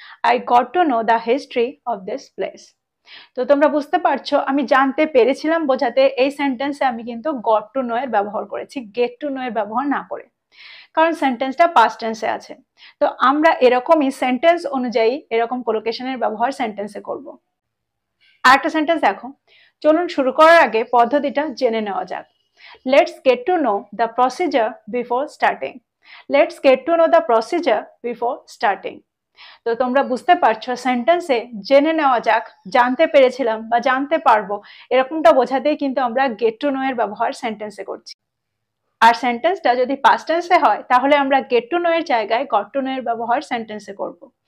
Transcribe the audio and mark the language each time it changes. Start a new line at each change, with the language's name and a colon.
English: I got to know the history of this place.
Bangla: তো তোমরা বুঝতে পারছো, আমি জানতে পেরেছিলাম বোঝাতে এই সেন্টেন্সে আমি কিন্তু গট টু নো এর ব্যবহার করেছি, গেট টু নো এর ব্যবহার না করে। কারণ সেন্টেন্সটা পাস্ট টেন্সে আছে। তো আমরা এরকমই সেন্টেন্স অনুযায়ী এরকম কোলোকেশনের ব্যবহার সেন্টেন্সে করব। আরেকটা সেন্টেন্স দেখো। চলুন শুরু করার আগে পদ্ধতিটা জেনে নেওয়া যাক।
English: Let's get to know the procedure before starting. Let's get to know the procedure before starting.
Bangla: তো তোমরা বুঝতে পারছো, সেন্টেন্সে জেনে নেওয়া যাক, জানতে পেরেছিলাম বা জানতে পারবো, এরকমটা বোঝাতেই কিন্তু আমরা গেট টু নো এর ব্যবহার সেন্টেন্সে করছি। আর সেন্টেন্সটা যদি পাস্ট টেন্সে হয়, তাহলে আমরা গেট টু নো এর জায়গায় গট টু নো এর ব্যবহার সেন্টেন্সে করব।